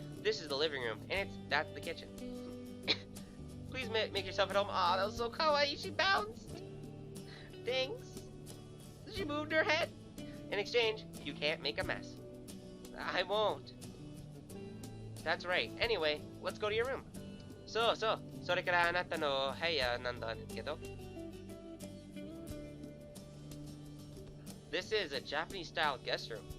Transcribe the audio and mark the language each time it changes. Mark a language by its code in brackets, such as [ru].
[en] This is the living room, and that's the kitchen. Please make yourself at home. Aw, that was so kawaii. She bounced. Thanks. She moved her head. In exchange, you can't make a mess. I won't. That's right. Anyway, let's go to your room. [ja] So, それからあなたの部屋なんだけど。 [en] This is a Japanese-style guest room.